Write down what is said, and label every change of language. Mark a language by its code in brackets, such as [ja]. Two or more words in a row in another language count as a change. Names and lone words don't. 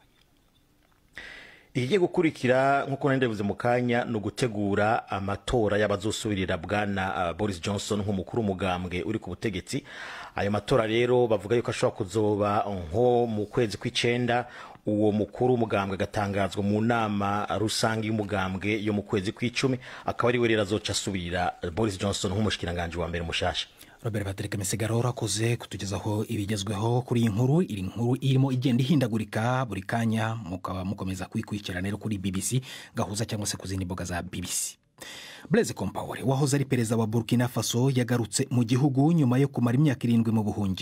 [rn] Igiye gukurikira nk'uko nandevuze mu kanya no gutegura amatora y'abazosubirira bwana Boris Johnson nk'umukuru w'umugambwe uri ku butegetsi. Ayo matora rero bavuga yuko ashobora kuzoba nko mu kwezi kw'icenda. Uwo mukuru w'umugambwe gatangazwa mu nama rusange y'umugambwe yo mu kwezi kw'icumi, akaba ari we rero azoca asubirira Boris Johnson nk'umushikiranganje wa mbere mushasha. Robert Patrick Misigaro urakoze kutugezaho ibigezweho kuri iyi nkuru. Iri nkuru irimo igenda ihindagurika buri kanya, mukaba mukomeza kwikurikirana rero kuri BBC gahuza cyangwa se kuzindi mboga za BBC. Blaise Compaoré wahoze ari perezida wa Burkina Faso yagarutse mu gihugu nyuma yo kumara imyaka 7 mu buhungiro.